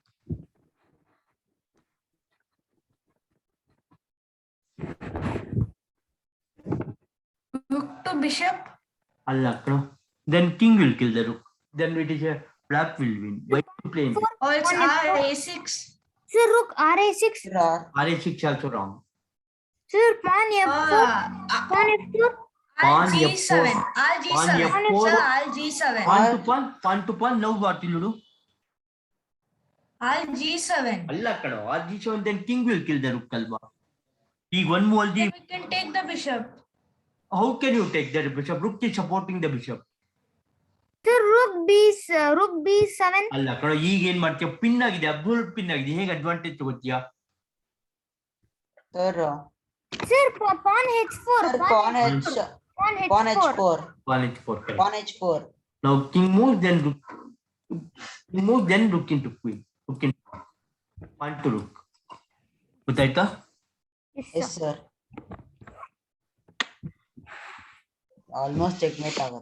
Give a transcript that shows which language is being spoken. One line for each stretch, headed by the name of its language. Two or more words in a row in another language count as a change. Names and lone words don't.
English: Rook to bishop. Allah, no. Then king will kill the rook. Then it is a black will win. White to play and win. Oh, it's r6. Sir, rook ra6. R6 also wrong. Sir, pawn f4. Pawn f4. Pawn G7. Pawn Sir, f4. G7. Pawn to pawn. Now what will you do? G7. Allah kado. G7. Then king will kill the rook. Kalba. He one more. Then we can take the bishop. How can you take the bishop? Rook is supporting the bishop. Sir, rook b7. Allah kado.
Kannada: ಈಗ ಏನ್ ಮಾಡ್ತೀಯ? ಪಿನ್ ಆಗಿದೆ, ಅಬ್ದುಲ್ ಪಿನ್ ಆಗಿದೆ. ಹೇಗೆ ಅಡ್ವಾಂಟೇಜ್ ತಗೋತೀಯಾ?
English: Sir, pawn h4. pawn H4. Pawn h4. Now king moves, then rook into queen. Rook into pawn to rook. ಗೊತ್ತಾಯ್ತಾ? Yes, sir. Almost checkmate ಆಗುತ್ತೆ.